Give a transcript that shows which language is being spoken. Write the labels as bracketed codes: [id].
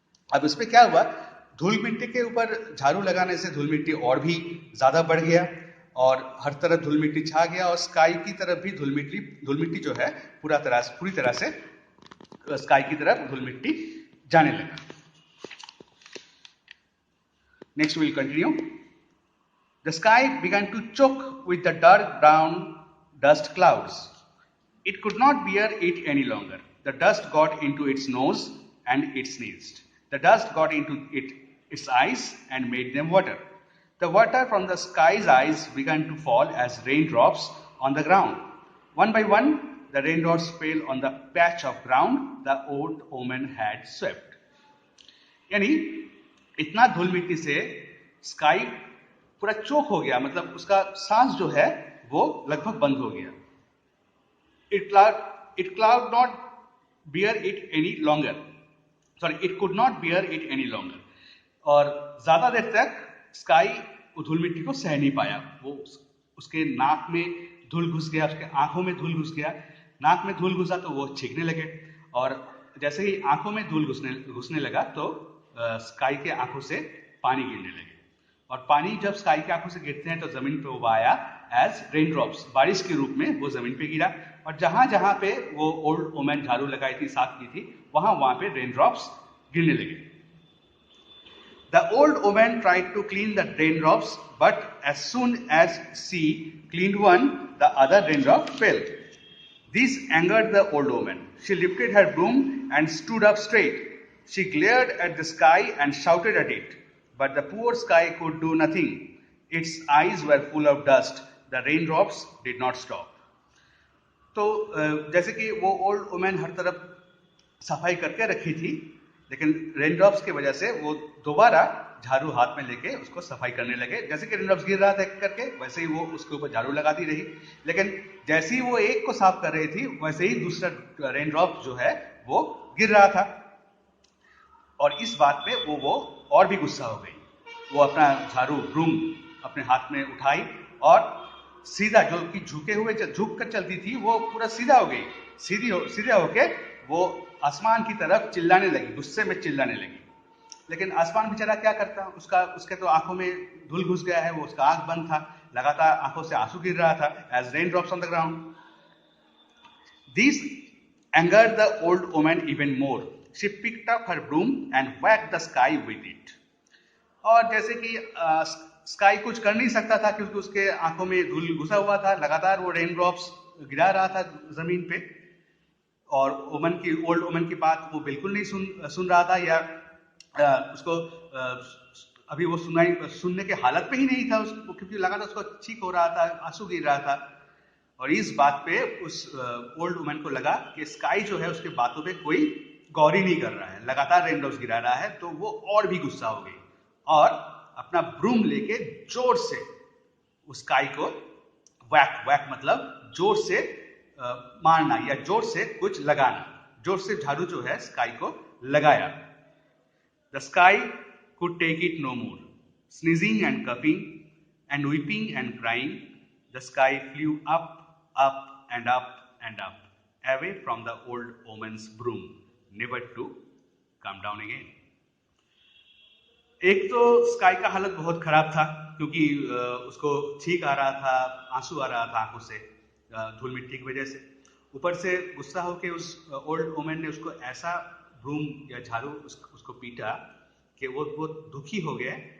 [hi] अब इस पे क्या हुआ, धूल मिट्टी के ऊपर झाड़ू लगाने से धूल मिट्टी और भी ज्यादा बढ़ गया और हर तरफ धूल मिट्टी छा गया. और स्काई की तरफ भी धूल मिट्टी जो है पूरी तरह से स्काई की तरफ धूल मिट्टी जाने लगा. [en] Next we will continue. The sky began to choke with the dark brown dust clouds. It could not bear it any longer. The dust got into its nose and it sneezed. The dust got into its eyes and made them water. The water from the sky's eyes began to fall as raindrops on the ground. One by one, the raindrops fell on the patch of ground the old woman had swept. [hi] यानी इतना धूल मिट्टी से sky पूरा चोक हो गया, मतलब उसका सांस जो है वो लगभग बंद हो गया. [en] It could not bear it any longer. It could not bear it any longer. [hi] और ज्यादा देर तक स्काई धूल मिट्टी को सह नहीं पाया. वो उसके नाक में धूल घुस गया, उसके आंखों में धूल घुस गया. नाक में धूल घुसा तो वो छींकने लगे, और जैसे ही आंखों में धूल घुसने लगा तो स्काई के आंखों से पानी गिरने लगे. और पानी जब स्काई के आंखों से गिरते हैं तो जमीन पे वो आया एज रेनड्रॉप्स, बारिश के रूप में वो जमीन पे गिरा. और जहां जहां पे वो ओल्ड वोमन झाड़ू लगाई थी, साफ की थी, वहां पे रेनड्रॉप्स गिरने लगे. [en] The old woman tried to clean the raindrops, but as soon as she cleaned one, the other raindrop fell. This angered the old woman. She lifted her broom and stood up straight. She glared at the sky and shouted at it, but the poor sky could do nothing. Its eyes were full of dust. The raindrops did not stop. [hi] तो जैसे कि वो old women हर तरफ सफाई करके रखी थी, लेकिन रेनड्रॉप्स की वजह से वो दोबारा झाड़ू हाथ में लेके उसको सफाई करने लगे। जैसे कि रेनड्रॉप्स गिर रहा था करके, वैसे ही वो उसके ऊपर झाड़ू लगाती रही, लेकिन जैसे ही वो एक को साफ कर रही थी वैसे ही दूसरा रेनड्रॉप जो है वो गिर रहा था। और इस बात पे वो और भी गुस्सा हो गई। वो अपना झाड़ू ब्रूम अपने हाथ में उठाई और सीधा, जो कि झुक कर चलती थी, वो पूरा सीधा हो गई। सीधा होके वो आसमान की तरफ चिल्लाने लगी, गुस्से में चिल्लाने लगी। लेकिन आसमान बेचारा क्या करता, उसके तो आंखों में धूल घुस गया है, वो उसका आंख बंद था, लगातार आंखों से आंसू गिर रहा था [en] As rain drops on the ground. This angered the old woman even more. She picked up her broom and whacked the sky with it. [hi] और जैसे कि स्काई कुछ कर नहीं सकता था क्योंकि उसके आंखों में धूल घुसा हुआ था, लगातार वो रेन ड्रॉप्स गिरा रहा था जमीन पे, और ओल्ड वुमन की बात वो बिल्कुल नहीं सुन रहा था, या उसको अभी वो सुनने के हालत पे ही नहीं था उसको, क्योंकि लगातार उसको चीख हो रहा था, आंसू गिर रहा था। और इस बात पे उस ओल्ड वुमन को लगा कि स्काई जो है उसके बातों पे कोई गौर ही नहीं कर रहा है, लगातार रेनड्रॉप्स गिरा रहा है। तो वो और भी गुस्सा हो गई और अपना ब्रूम लेके जोर से उस स्काई को वैक मतलब जोर से मारना या जोर से कुछ लगाना, जोर से झाड़ू जो है स्काई को लगाया। [en] The sky could take it no more. Sneezing and coughing and weeping and crying, the sky flew up and up and up, away from the old woman's broom, never to come down again. [hi] एक तो sky का हालत बहुत खराब था क्योंकि उसको छींक आ रहा था, आंसू आ रहा था आंखों से धूल मिट्टी की वजह से। ऊपर से गुस्सा होकर उस ओल्ड वुमन ने उसको ऐसा ब्रूम या झाड़ू उसको पीटा कि वो बहुत दुखी हो गया।